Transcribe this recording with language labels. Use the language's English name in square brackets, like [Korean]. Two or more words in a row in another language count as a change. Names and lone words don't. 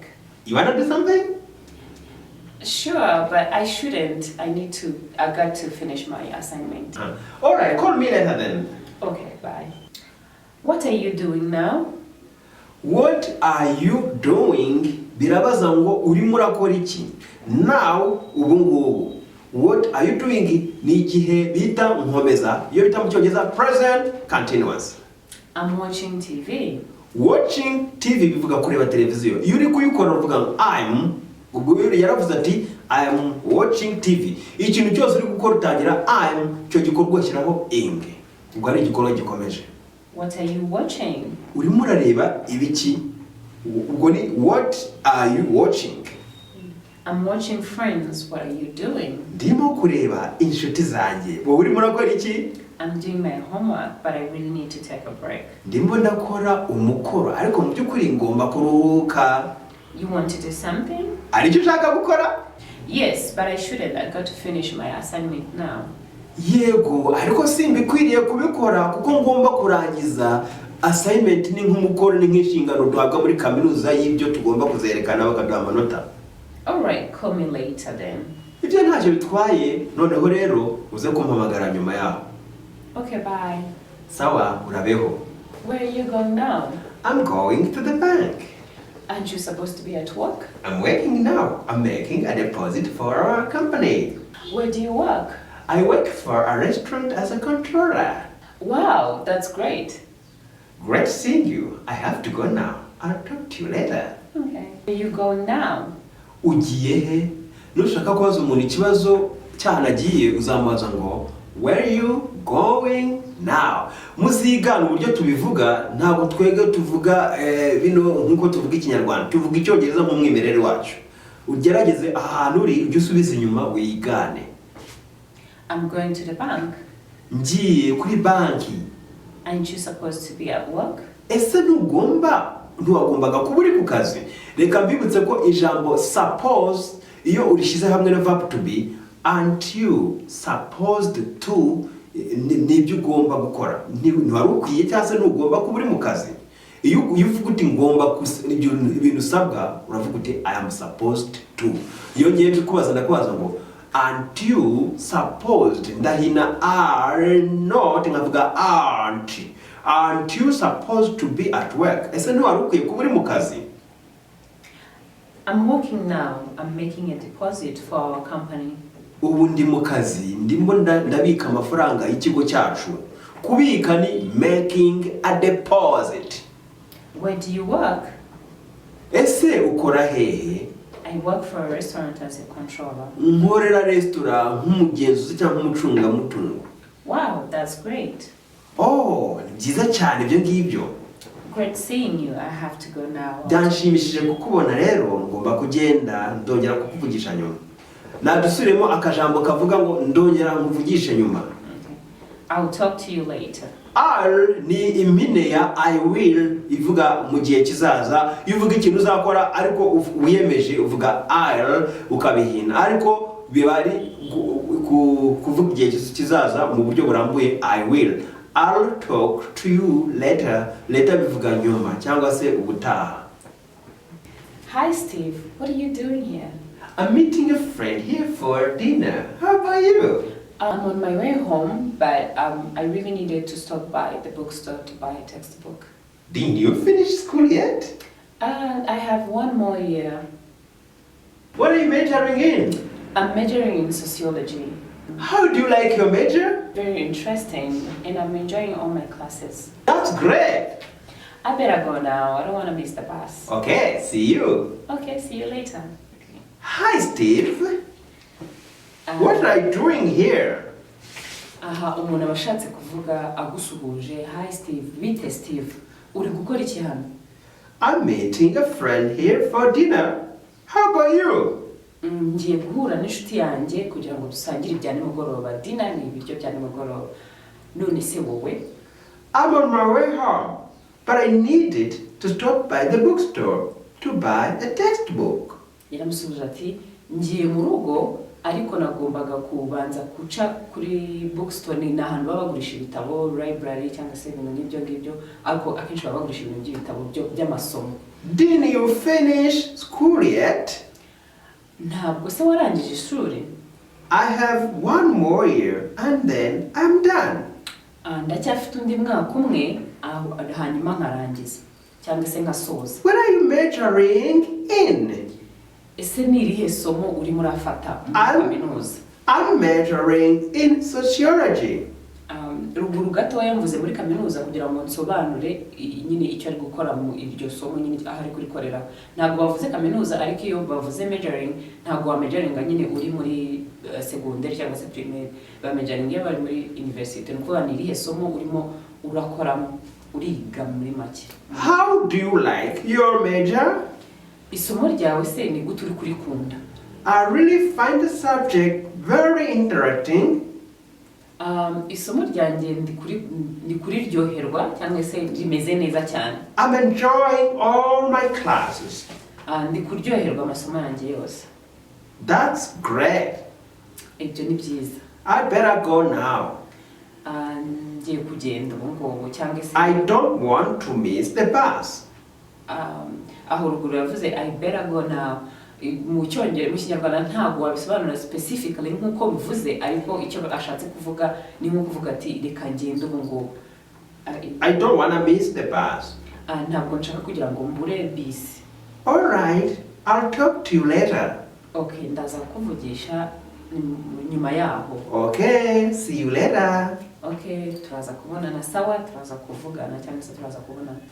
[English] You wanna do something? Sure, but I shouldn't. I got to finish my assignment. Alright, call me later then. Okay, bye. What are you doing now? What are you doing? [Kinyarwanda] Birabaza ngo urimo urakora iki? Now, ubu ngubu. [English] What are you doing? [Kinyarwanda] Ni igihe bita nkomeza. Iyo bita mu cyongereza [English] present continuous. I'm watching TV. Watching TV [Kinyarwanda] bivuga kureba televiziyo. Iyo uri kuyikora uvuga ngo ubwo yaravuze ati [English] I am watching TV. [Kinyarwanda] Ikintu cyose uri gukora utangira cyo gikorwa shyiraho ing. Ubwo ari igikorwa gikomeje. [English] What are you watching? [Kinyarwanda] Urimo urareba ibiki? Ubwo ni [English] what are you watching? I'm watching Friends. What are you doing? [Kinyarwanda] Ndimo kureba inshuti zanjye. Wowe urimo urakora iki? [English] I'm doing my homework, but I really need to take a break. [Kinyarwanda] Ndimo ndakora umukoro, ariko mu by'ukuri ngomba kuruhuka. [English] You want to do something? [Kinyarwanda] Ari cyo ushaka gukora? [English] Yes, but I shouldn't. I got to finish my assignment now. [Kinyarwanda] Yego, ariko simbikwiriye kubikora kuko ngomba kurangiza assignment ni nk'umukoro ni nk'inshingano duhabwa muri kaminuza y'ibyo tugomba kuzerekana bakaduha amanota. [English] Alright, call me later then. [Kinyarwanda] Ibyo ntacyo bitwaye, noneho rero uze kumpamagara nyuma yaho. [English] Okay, bye. [Kinyarwanda] Sawa, urabeho. [English] Where are you going now? I'm going to the bank. Aren't you supposed to be at work? I'm working now. I'm making a deposit for our company. Where do you work? I work for a restaurant as a controller. Wow, that's great. Great seeing you. I have to go now. I'll talk to you later. Okay. Where are you going now? [Kinyarwanda] Ugiye he? Nushaka kubaza umuntu ikibazo cyanagiye uzamubaza ngo [English] where are you going now? [Kinyarwanda] Muzigana uburyo tubivuga ntabwo twege tuvuga bino nkuko tuvuga ikinyarwanda tuvuga icyongereza mu mwimerere wacu. Ugerageze ahantu uri ujye usubiza inyuma wigane. [English] I'm going to the bank. [Kinyarwanda] Ngiye kuri banki. [English] Aren't you supposed to be at work? [Kinyarwanda] Ese ntiwagombaga kuba uri ku kazi? Reka mbibutse ko ijambo suppose iyo urishize hamwe na [English] verb to be aren't you supposed to [Kinyarwanda] nibyo ugomba gukora. Ntiwari ukwiye cyangwa se ntugomba kuba uri mu kazi. Iyo uvuga uti ngomba ibintu usabwa uravuga uti [English] I am supposed to. [Kinyarwanda] Iyo ngiye kubaza ndakubaza ngo [English] aren't you supposed [Kinyarwanda] ndahina [English] are not [Kinyarwanda] nkavuga [English] aren't you supposed to be at work? [Kinyarwanda] Ese ntiwari ukwiye kuba uri mu kazi? [English] I'm working now. I'm making a deposit for our company. [Kinyarwanda] Ubu ndi mu kazi ndimo ndabika amafaranga y'ikigo cyacu. Kubika ni [English] making a deposit. Where do you work? [Kinyarwanda] Ese ukora hehe? [English] I work for a restaurant as a controller. [Kinyarwanda] Nkorera restaurant nk'umugenzuzi cyangwa umucungamutungo. [English] Wow, that's great. [Kinyarwanda] Oh, ni byiza cyane ibyo ngibyo. [English] Great seeing you. I have to go now. [Kinyarwanda] Byanshimishije kukubona rero ngomba kugenda ndongera kukuvugisha nyuma. Nadusubiremo akajambo kavuga ngo ndongera nkuvugishe nyuma. [English] I'll talk to you later. [Kinyarwanda] I'll ni impine ya [English] I will [Kinyarwanda] ivuga mu gihe kizaza. Iyo uvuga ikintu uzakora ariko wiyemeje uvuga I'll ukabihina. Ariko bibari kuvuga igihe kizaza mu buryo burambuye [English] I will. I'll talk to you later. [Kinyarwanda] Later bivuga nyuma cyangwa se ubutaha. [English] Hi Steve, what are you doing here? I'm meeting a friend here for dinner. How about you? I'm on my way home, but I really needed to stop by the bookstore to buy a textbook. Didn't you finish school yet? I have one more year. What are you majoring in? I'm majoring in sociology. How do you like your major? Very interesting, and I'm enjoying all my classes. That's great. I better go now. I don't want to miss the bus. Okay, see you. Okay, see you later. Hi, Steve. What are you doing here? [Kinyarwanda] Umuntu abashatse kuvuga agusuhuje. Hi Steve, bite Steve. Uri gukora iki hano? [English] I'm meeting a friend here for dinner. How about you? [Kinyarwanda] Ngiye guhura n'inshuti yanjye kugira ngo dusangire ibya nimugoroba. Dinner ni ibiryo bya nimugoroba. None se wowe? [English] I'm on my way home, but I needed to stop by the bookstore to buy a textbook. [Kinyarwanda] Yaramusubije ati ngiye mu rugo ariko nagombaga kubanza guca kuri bookstore, ni ahantu baba bagurisha ibitabo, library cyangwa se ibintu nk'ibyo ngibyo, ariko akenshi baba bagurisha ibintu by'ibitabo by'amasomo. [English] Didn't you finish school yet? [Kinyarwanda] Ntabwo se warangije ishuri? [English] I have one more year and then I'm done. [Kinyarwanda] Ndacyafite undi mwaka umwe hanyuma nkarangiza cyangwa se nkasoza. [English] What are you majoring in? [Kinyarwanda] Ese ni irihe somo urimo urafata muri kaminuza? [English] I'm majoring in sociology. [Kinyarwanda] Ruguru gatoya mvuze muri kaminuza kugira ngo nsobanure nyine icyo ari gukora mu iryo somo nyine aho ari kurikorera. Ntabwo bavuze kaminuza, ariko iyo bavuze majoring ntabwo wa majoringa nyine uri muri secondaire cyangwa se primaire. Ba majoring iyo bari muri university nuko ni irihe somo urimo urakoramo, uriga muri make. [English] How do you like your major? [Kinyarwanda] Isomo ryawe se ni gute uri kurikunda? [English] I really find the subject very interesting. [Kinyarwanda] Isomo ryanjye ndi kuriryoherwa cyangwa se rimeze neza cyane. [English] I'm enjoying all my classes. [Kinyarwanda] Ndi kuryoherwa amasomo yanjye yose. [English] That's great. [Kinyarwanda] Ibyo ni byiza. [English] I better go now. [Kinyarwanda] Ngiye kugenda ubu ngubu cyangwa se [English] I don't want to miss the bus. [Kinyarwanda] Aho ruguru yavuze [English] I better go now. [Kinyarwanda] Mu cyongereza, mu kinyarwanda ntabwo wabisobanura specifically nk'uko bivuze, ariko icyo ashatse kuvuga ni nko kuvuga ati reka ngende ubu ngubu. [English] I don't want to miss the bus. [Kinyarwanda] Ntabwo nshaka kugira ngo mbure bisi. [English] Alright, I'll talk to you later. [Kinyarwanda] Okay, ndaza kuvugisha nyuma yaho. [English] Okay, see you later. [Kinyarwanda] Okay, turaza kubonana. Sawa, turaza kuvugana cyangwa se turaza kubonana.